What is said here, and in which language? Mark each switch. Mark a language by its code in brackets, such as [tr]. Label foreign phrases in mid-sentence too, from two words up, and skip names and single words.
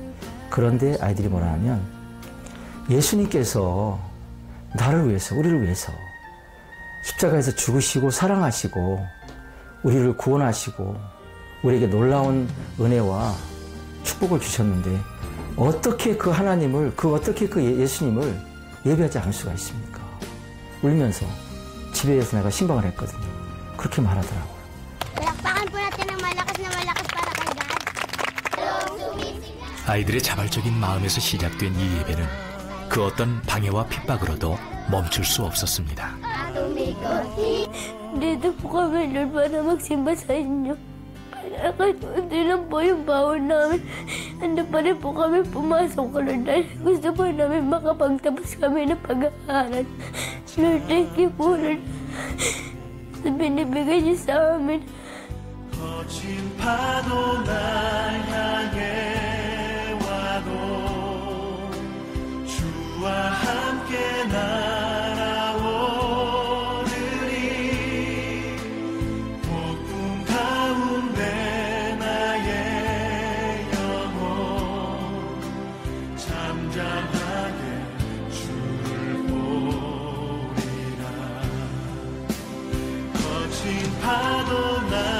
[ko] 그런데 아이들이 뭐라 하면 예수님께서 나를 위해서, 우리를 위해서 십자가에서 죽으시고 사랑하시고 우리를 구원하시고 우리에게 놀라운 은혜와 축복을 주셨는데 어떻게 그 하나님을, 어떻게 그 예수님을 예배하지 않을 수가 있습니까? 울면서 집에서 내가 신방을 했거든요. 그렇게 말하더라고요. [tl] Palakpakan po natin ng malakas na malakas para kay God. [ko] 아이들의 자발적인 마음에서 시작된 이 예배는 그 어떤 방해와 핍박으로도 멈출 수 없었습니다. [tl] Dito po kami, Lord, para magsimba sa inyo. Kaya kahit hindi lang po yung bawal namin, ando pa rin po kami pumasok, Lord, dahil gusto po namin makapagtapos kami ng pag-aaral. Lord, [en] thank you [tl] po, Lord, sa binibigay niyo sa amin. [ko] 거친 파도 날 향해 와도 주와 함께 날아오르리 폭풍 가운데 나의 영혼 잠잠하게 주를 보리라 거친 파도 날